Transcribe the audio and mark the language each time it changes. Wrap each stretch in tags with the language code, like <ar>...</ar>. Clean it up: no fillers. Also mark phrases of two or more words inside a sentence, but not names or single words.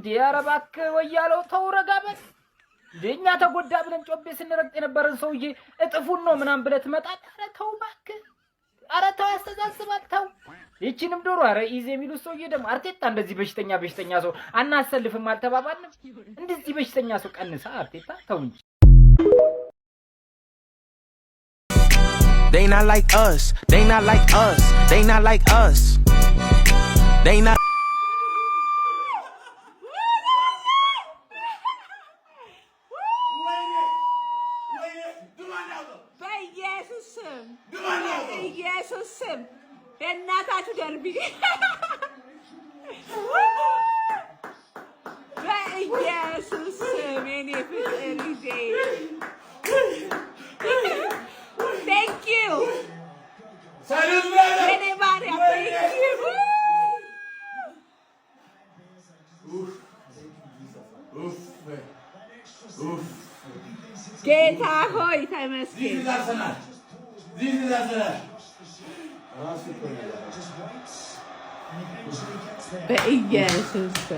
<am>አረ እባክህ ወያለው ተው፣ ረጋ በል። እኛ ተጎዳ ብለን ጮቤ ስንረግጥ የነበረን ሰውዬ እጥፉን ነው ምናምን ብለህ ትመጣለህ። አረ ተው እባክህ፣ አረ ተው፣ ያስተዛዝባል ተው። ይቺንም ዶሮ አረ ኢዜ የሚሉት ሰውዬ ደግሞ አርቴታ እንደዚህ በሽተኛ ሰው አናሰልፍም አልተባባልንም? እንደዚህ በሽተኛ ሰው ቀንሳ አርቴታ ተው እንጂ።</am> <en>They not like us. They not like us. They not like us. They not.</en> <am>በኢየሱስም በእናታችሁ ደርቢ በኢየሱስም የኔ ፍቅር ልጄ</am> <en>thank you</en> <am>የኔ ባሪያ</am> <en>thank you</en> <am>ጌታ ሆይ ተመስገን። በኢየሱስ</am>